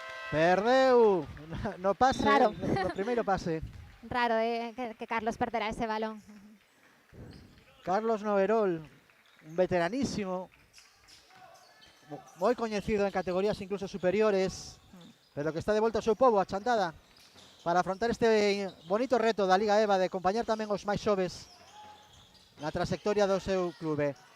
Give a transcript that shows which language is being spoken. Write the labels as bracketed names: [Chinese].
[Galician] Perdeu no pase, no primeiro pase. [Spanish] Raro que Carlos perderá ese balón. [Galician] Carlos Noverol, un veteranísimo, moi coñecido en categorías incluso superiores, pero que está de volta ao seu pobo, a Chantada, para afrontar este bonito reto da Liga EVA de acompañar tamén os máis xoves na trayectoria do seu clube.